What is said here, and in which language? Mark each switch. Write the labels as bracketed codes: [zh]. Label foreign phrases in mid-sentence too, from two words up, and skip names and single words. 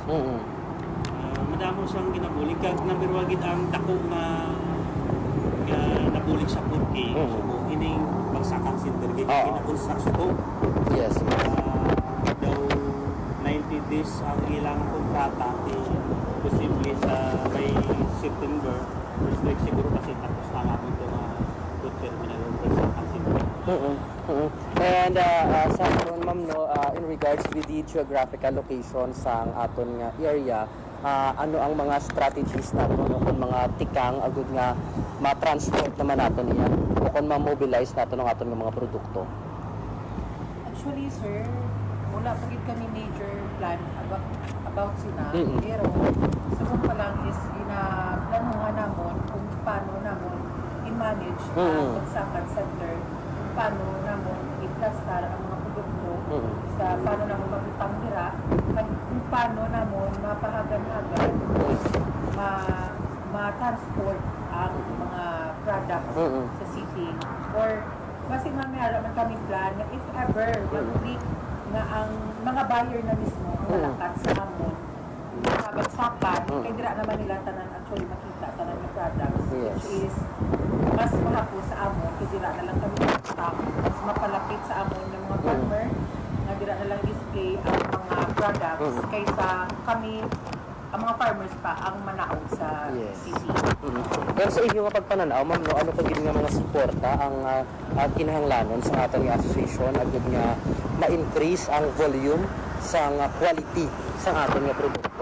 [hil] Madamo sang ginabuli kag number 1 gid ang dako na nabulig sa Purki. So ining bagsakan center gid kina-construction ko. [en] Yes. [hil] Daw 90 days ang ilang kontrata posible sa may September. [en] First week [hil] siguro kasi tapos na nga ito na good terminal ng bagsakan center. And sa karon ma'am no, [en] in regards with the geographical location [hil] sa aton nga area, ano ang mga strategies nato no, kung mga tikang agud nga ma-transport naman nato niya o kung ma-mobilize nato ng aton nga mga produkto? Actually, sir, wala pa gid kami [en] major plan [hil] about sina. Pero sa pa lang is planuhan namon kung paano namon i-manage ang bagsakan center, kung paano namon i-plastar ang mga produkto, sa paano namon mabutang dira, at kung paano namon mapahagan-hagan is ma-transport ang mga products sa city. Or kasi mamaya man kami plan na [en] if ever [hil] mag-click nga ang mga buyer na mismo ang malakat sa amon bagsakan, kaya dira naman nila tanan actually makita tanan ng products, [en] which is [hil] mas mahapos sa amon, kaya dira na lang kami stock, mas mapalapit sa amon ng mga farmer, nga dira na lang display ang mga products, kaysa kami, ang mga farmers pa, ang manaog sa city. Pero sa inyo nga pagpananaw, ma'am, no, ano pa gid nga mga suporta ang kinahanglanon sa aton nga association agud nga ma-increase ang volume sa nga quality sa aton nga produkto?